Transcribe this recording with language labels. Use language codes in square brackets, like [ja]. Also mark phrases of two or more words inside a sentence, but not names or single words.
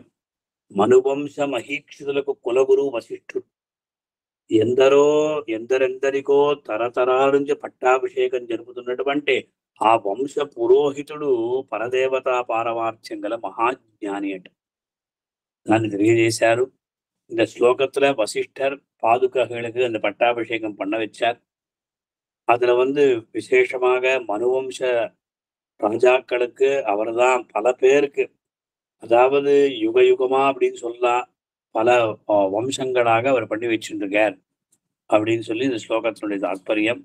[te] మనువంశ మహీక్షితులకు కులగురు వశిష్ఠుడు. ఎందరెందరికో తరతరాల నుంచి పట్టాభిషేకం జరుపుతున్నటువంటి ఆ వంశ పురోహితుడు పరదేవతా పారమార్థ్యం గల మహాజ్ఞాని అట. దాన్ని తెలియజేశారు. [ta] இந்த ஸ்லோகத்துல வசிஷ்டர் பாதுகாகளுக்கு அந்த பட்டாபிஷேகம் பண்ண வச்சார். அதுல விசேஷமாக மனுவம்ச ராஜாக்களுக்கு அவர்தான் பல பேருக்கு, அதாவது யுக யுகமா அப்படின்னு சொல்லலாம், பல வம்சங்களாக அவர் பண்ணி வச்சுருக்கார் அப்படின்னு சொல்லி இந்த ஸ்லோகத்தினுடைய தாத்பரியம்.